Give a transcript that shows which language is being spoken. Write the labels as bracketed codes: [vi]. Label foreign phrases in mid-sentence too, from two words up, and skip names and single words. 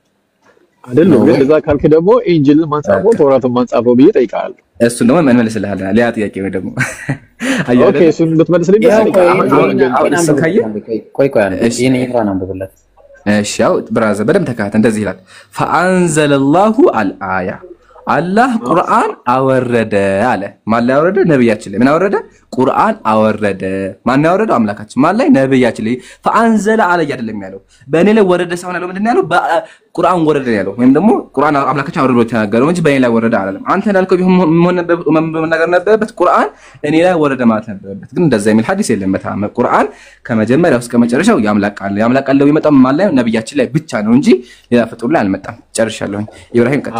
[am] አይደለም ግን እዛ ካልክ ደግሞ ኢንጂል ማንጻፈው ተውራትን ማንጻፈው ብዬ ጠይቃለሁ እሱን ደግሞ መልስልሃል ሌላ ጥያቄ ነው ደግሞ ኦኬ እሱን ብትመልስልኝ ቆይ እሺ ኢምራን አንብብለት እሺ ያው ብራዘር በደም ተካተ እንደዚህ ይላል [ar] فأنزل الله الآية [am] አላህ ቁርአን አወረደ አለ ማን ላይ አወረደ ነብያችን ላይ ምን አወረደ ቁርአን አወረደ ማን ያወረደ አምላካችን ማን ላይ ነብያችን ላይ [ar] فأنزل عليه [am] አይደለም ያለው በእኔ ላይ ወረደ ሳይሆን ያለው ምንድነው ያለው በቁርአን ወረደ ያለው ወይም ደግሞ ቁርአን አምላካችን አወረደ ተናገረው እንጂ በእኔ ላይ ወረደ አይደለም አንተ እንዳልከው ቢሆን ነገር ነበረበት ቁርአን እኔ ላይ ወረደ ማለት ነበረበት ግን እንደዛ የሚል ሐዲስ የለም በተአምር ቁርአን ከመጀመሪያው እስከ መጨረሻው ያምላቃል ይመጣው ማን ላይ ነብያችን ላይ ብቻ ነው እንጂ ሌላ ፍጡር ላይ አልመጣም ጨርሻለሁ ኢብራሂም ቀጥታ